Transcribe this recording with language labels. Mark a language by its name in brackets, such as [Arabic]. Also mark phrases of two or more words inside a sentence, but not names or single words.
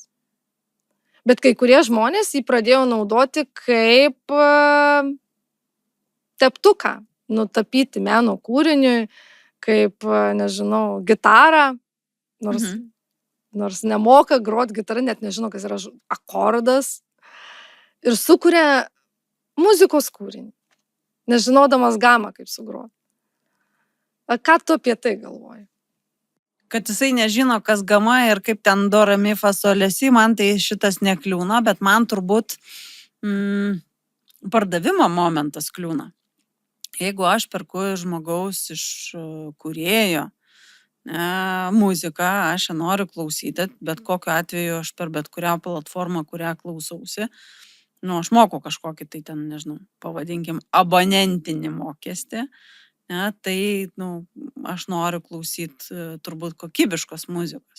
[Lithuanian] Bet kai kurie žmonės jį pradėjo naudoti kaip teptuką, nutapyti meno kūriniui, kaip, nežinau, gitarą, nors nemoka grot gitarą, net nežino, kas yra akordas, ir sukuria muzikos kūrinį, nežinodamas gamą, kaip sugrot. Ką tu apie tai galvoji? Kad jisai nežino, kas gama ir kaip ten do, re, mi, fa, sol, la, si, man tai šitas nekliūna, bet man turbūt pardavimo momentas kliūna. Jeigu aš perku žmogaus iš kūrėjo muziką, aš ją noriu klausyti, bet kokiu atveju aš per bet kurią platformą, kurią klausausi, aš moku kažkokį tai ten, nežinau, pavadinkim, abonentinį mokestį, tai aš noriu klausyti turbūt kokybiškos muzikos.